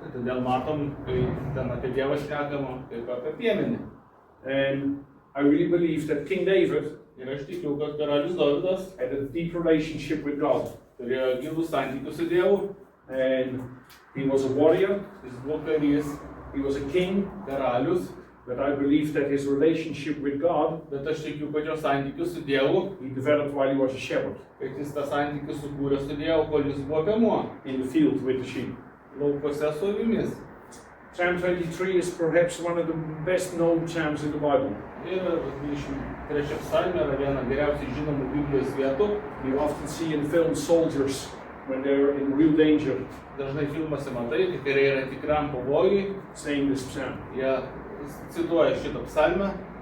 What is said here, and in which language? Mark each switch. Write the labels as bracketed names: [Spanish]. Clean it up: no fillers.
[Lithuanian] Todėl matom, kai ten apie Dievą šnekama, kaip apie piemenį. [English] And I really believe that King David, [Lithuanian] ir aš tikiu, kad karalius Dovydas [English] had a deep relationship with God. [Lithuanian] Turėjo gilų santykių su Dievu. [English] And he was a warrior. [Lithuanian] Jis buvo karys. [English] He was a king. Karalius. But I believe that his relationship with God, [Lithuanian] bet aš tikiu, kad jo santykius su Dievu, [English] he developed while he was a shepherd. [Lithuanian] Kad jis tą santykius sukūrė su Dievu, kol jis buvo piemuo. [English] In the field with the sheep. [Lithuanian] Laukuose su avimis. [English] Psalm 23 is perhaps one of the best known psalms in the Bible. [Lithuanian] Ir 23 psalmė yra viena geriausiai žinomų Biblijos vietų. [English] You often see in films soldiers when they're in real danger. [Lithuanian] Dažnai filmuose matai, kai kariai yra tikram pavojui, [English] saying this psalm. [Lithuanian] Jie cituoja šitą psalmę.